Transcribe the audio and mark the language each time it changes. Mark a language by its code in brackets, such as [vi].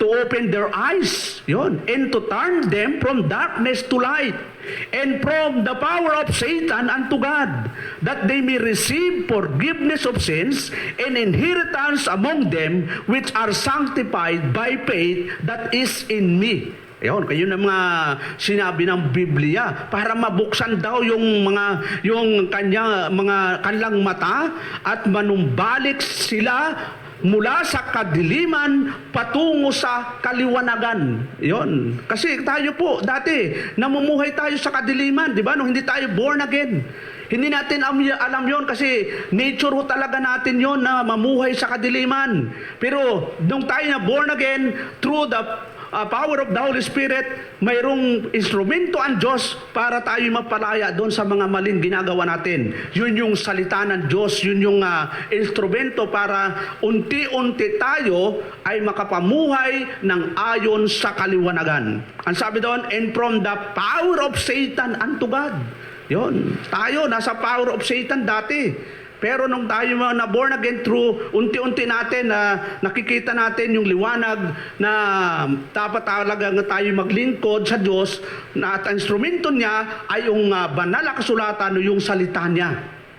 [en] To open their eyes, yun, and to turn them from darkness to light, and from the power of Satan unto God, that they may receive forgiveness of sins and inheritance among them which are sanctified by faith that is in me. [tl] Ayun, kayo na mga sinabi ng Biblia para mabuksan daw yung kanilang mata at manumbalik sila mula sa kadiliman patungo sa kaliwanagan. Yon. Kasi tayo po, dati, namumuhay tayo sa kadiliman, di ba? Nung hindi tayo born again. Hindi natin alam yon kasi nature ho talaga natin yon na mamuhay sa kadiliman. Pero nung tayo na born again, [en] through the power of the Holy Spirit, [tl] mayroong instrumento ang Diyos para tayo mapalaya doon sa mga maling ginagawa natin. Yun yung salita ng Diyos, yun yung instrumento para unti-unti tayo ay makapamuhay ng ayon sa kaliwanagan. Ang sabi doon, [en] and from the power of Satan unto God. [tl] Yun, tayo nasa [en] power of Satan [tl] dati. Pero nung tayo na born again through, unti-unti natin na nakikita natin yung liwanag na dapat talaga tayo maglingkod sa Diyos na at ang instrumento niya ay yung banal na kasulatan o yung salita niya.